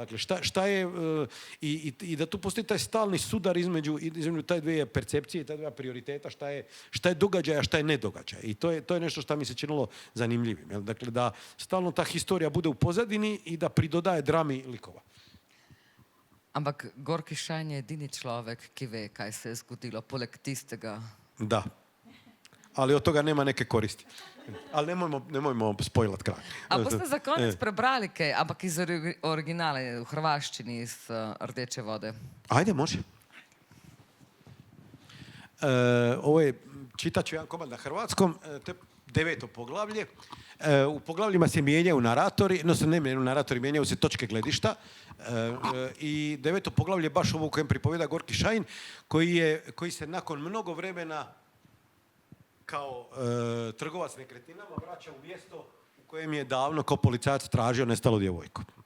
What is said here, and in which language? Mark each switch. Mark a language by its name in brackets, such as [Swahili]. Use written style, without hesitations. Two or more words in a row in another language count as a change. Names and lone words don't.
[Croatian] Dakle, šta je... I da tu postoji taj stalni sudar između taj dvije percepcije i taj dvije prioriteta, šta je događaj, a šta je nedogađaj. I to je nešto što mi se činilo zanimljivim. Dakle, da stalno ta historija bude u pozadini i da pridodaje drami likova. [Slovenian] Ampak Gorki Šajn je edini človek, ki ve, kaj se je zgodilo, poleg tistega. [Croatian] Da. Ali od toga nema neke koristi. Ali nemojmo spojlat kraj. [Slovenian] A boste za konec prebrali kaj, ampak iz originala, v hrvaščini, iz Rdeče vode? [Croatian] Ajde, može. Ovo je, čitat ću jedan komad na hrvatskom, to je 9. poglavlje. U poglavljima se mijenjaju naratori, mijenjaju se točke gledišta. I 9. poglavlje je baš ovo u kojem pripovjeda Gorki Šajn, koji se nakon mnogo vremena kao trgovac nekretninama vraća u mjesto u kojem je davno kao policajac tražio nestalu djevojku.